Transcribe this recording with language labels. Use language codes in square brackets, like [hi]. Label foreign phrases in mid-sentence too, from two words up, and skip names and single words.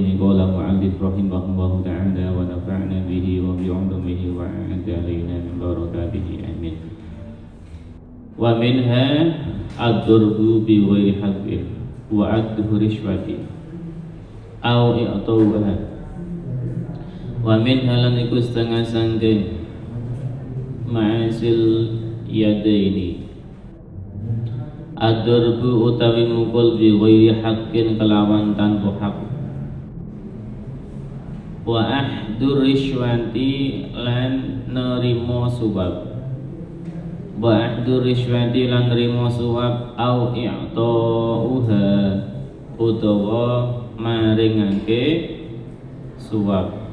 [ar] قال المؤلف رحمه الله تعالى ونفعنا به وبعلومه وأعد علينا من بركاته آمين. ومنها الضرب بغير حق وعده رشوة أو إعطاؤها. [jv] ومنها lan iku setengah sangking [ar] معاصي اليدين الضرب [jv] utawi mukul [ar] بغير حق [jv] kelawan tanpa hak [ar] وأخذ الرشوة [jv] lan nerimo suwab [ar] وأخذ الرشوة [jv] lan nerimo suwab [ar] أو إعطاؤها [jv] utawa maringake suwab